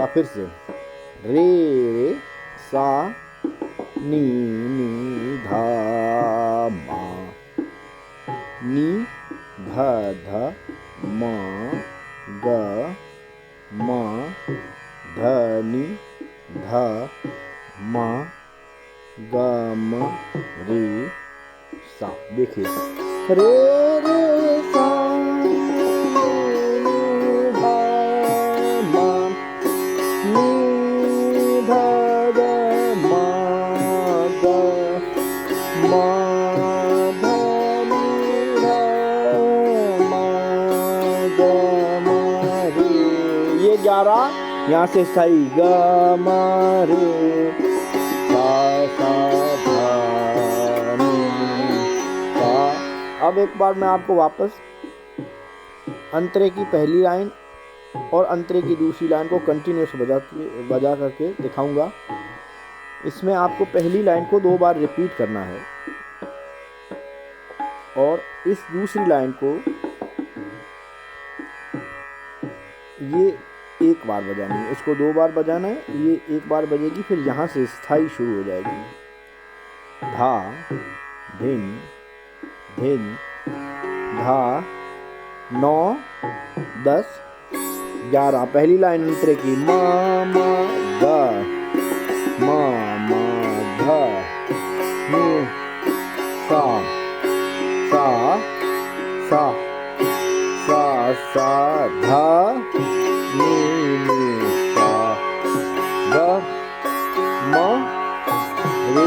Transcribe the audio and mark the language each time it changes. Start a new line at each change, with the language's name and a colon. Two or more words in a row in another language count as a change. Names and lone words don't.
Hindi: फिर से, रे रे सा नी नी ध म नी ध ध म ग म ध नी ध म ग म रे सा। देखिए रे रे सा रे धा मा नी धा ग मा ग मा धा नी धा मा ग मा रे। ये 11 यहाँ से सही ग म रे सा सा धा नी सा। अब एक बार मैं आपको वापस अंतरे की पहली लाइन और अंतरे की दूसरी लाइन को कंटिन्यूस बजा करके दिखाऊंगा। इसमें आपको पहली लाइन को 2 बार रिपीट करना है और इस दूसरी लाइन को ये 1 बार बजानी है, इसको 2 बार बजाना है। ये 1 बार बजेगी, फिर यहाँ से स्थाई शुरू हो जाएगी। धा धिन धिन धा 9 10 11। पहली लाइन अंतरे की मा मा ग मा मा ध नी सा सा सा सा सा धा नी नी सा ग म रे।